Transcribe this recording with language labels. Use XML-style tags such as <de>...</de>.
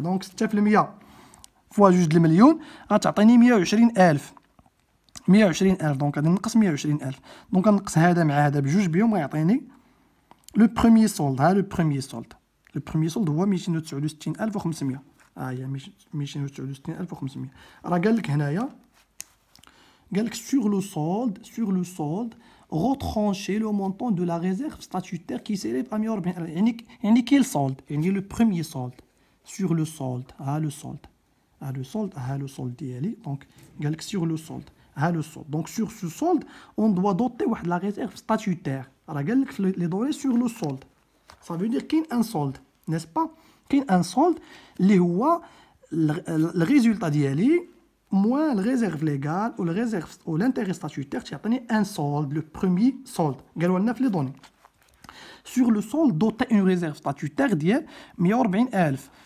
<ar>دونك 6% فوا 2 المليون غتعطيني 120,000. 120,000 دونك غادي نقص 120,000. دونك غنقص هذا مع هذا بجوج بهم غيعطيني لو بروميير سولد. ها لو بروميير سولد، لو بروميير سولد هو 269,500. ها هي 269,500. راه قال لك هنايا قال لك</ar> <fr>sur le solde retrancher le montant de la réserve statutaire qui s'élève à 140,000.</fr> <ar>يعني كاين السولد، يعني لو بروميير سولد</ar> <fr>sur le solde.</fr> <ar>ها لو سولد، ها لو سولد، ها لو سولد ديالي. دونك قال لك</ar> <fr>sur le solde،</fr> <ar>ها لو سولد. دونك</ar> <fr>sur ce solde on doit doter</fr> <ar>واحد</ar> <fr>la réserve statutaire.</fr> <ar>راه قال لك في لي دوني سور لو سولد</ar> <fr>ça veut dire</fr> <ar>كاين ان سولد نيس با. كاين ان سولد اللي هو الريزولتا ديالي موان الريزيرف ليغال و الريزيرف و لانتيغي ستاتيوتير تيعطيني ان سولد لو بروميير سولد. قالوا لنا في لي دوني سور لو سولد دوتي اون ريزيرف ستاتيوتير ديال 140,000.</ar>